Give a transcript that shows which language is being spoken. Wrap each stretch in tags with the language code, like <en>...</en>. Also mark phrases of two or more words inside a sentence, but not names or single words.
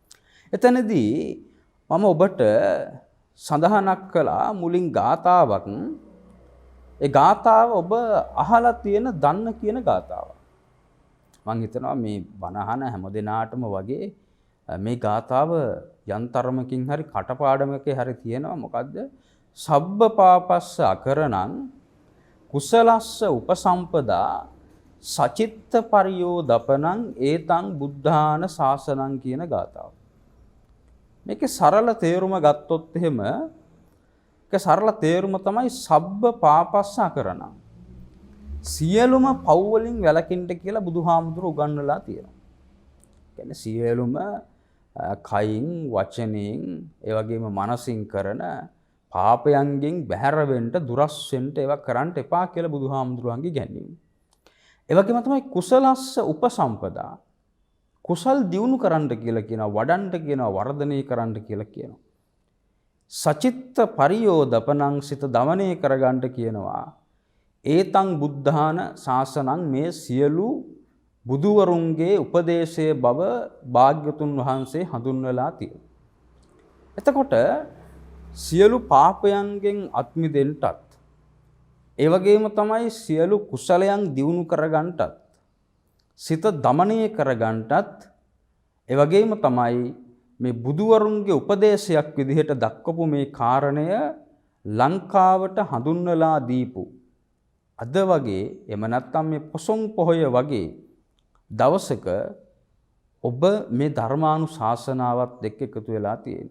<si>එතනදී මම ඔබට සඳහනක් කළා මුලින් ගාථාවක්. ඒ ගාථාව ඔබ අහලා තියෙන දන්න කියන ගාථාවක්. මම හිතනවා මේ බණ අහන හැම දිනාටම වගේ මේ ගාථාව යන්තරමකින් හරි කටපාඩමකේ හරි තියෙනවා. මොකද්ද?</si> <pi>සබ්බ පාපස්ස අකරණං කුසලස්ස උපසම්පදා සචිත්ත පරියෝදපනං ඒතං බුද්ධාන ශාසනං</pi> <si>කියන ගාථාව. මේකේ සරල තේරුම ගත්තොත් එහෙම ඒක සරල තේරුම තමයි</si> <pi>සබ්බ පාපස්ස අකරණං.</pi> <si>සියලුම පව් වලින් වැළකින්න කියලා බුදුහාමුදුරුවෝ උගන්වලා තියෙනවා. කියන්නේ සියලුම කයින් වචනෙන් ඒ වගේම මනසින් කරන පාපයන්ගෙන් බැහැර වෙන්න දුරස් වෙන්න ඒවා කරන්න එපා කියලා බුදුහාමුදුරුවන්ගේ ඉගැන්වීම. ඒ වගේම තමයි</si> <pi>කුසලස්ස උපසම්පදා.</pi> <si>කුසල් දියුණු කරන්න කියලා කියනවා, වඩන්න කියනවා, වර්ධනය කරන්න කියලා කියනවා.</si> <pi>සචිත්ත පරියෝදපනං</pi> <si>සිත දමනය කරගන්න කියනවා.</si> <pi>ඒතං බුද්ධාන ශාසනං</pi> <si>මේ සියලු බුදුවරුන්ගේ උපදේශයේ බව භාග්‍යතුන් වහන්සේ හඳුන්වලා තියෙනවා. එතකොට සියලු පාපයන්ගෙන් අත් මිදෙන්නටත් ඒ වගේම තමයි සියලු කුසලයන් දියුණු කරගන්නටත් සිත දමනය කරගන්නටත් ඒ වගේම තමයි මේ බුදුවරුන්ගේ උපදේශයක් විදිහට දක්වපු මේ කාරණය ලංකාවට හඳුන්වලා දීපු අද වගේ එම නැත්තම් මේ පොසොන් පොහොය වගේ දවසක ඔබ මේ ධර්මානුශාසනාවත් එක්ක එකතු වෙලා තියෙන්නේ.</si>